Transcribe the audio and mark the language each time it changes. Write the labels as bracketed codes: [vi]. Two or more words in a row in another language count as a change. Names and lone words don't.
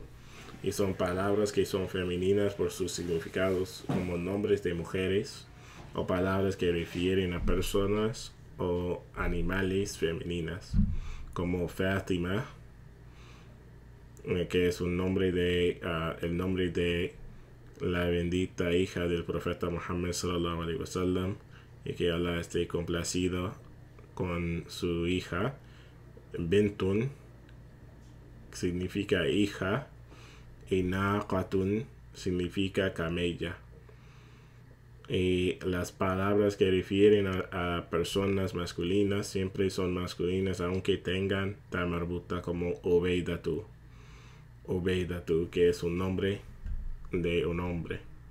[es] Y son palabras que son femeninas por sus significados, como nombres de mujeres o palabras que refieren a personas o animales femeninas, como Fátima, que es un nombre el nombre de la bendita hija del profeta Muhammad [ar] صلى الله عليه وسلم, [es] y que Allah esté complacido con su hija. Bintun significa hija y naqatun significa camella. Y las palabras que refieren a personas masculinas siempre son masculinas, aunque tengan [ar] تاء مربوطة, [es] como Ubaydatu, que es un nombre de un hombre.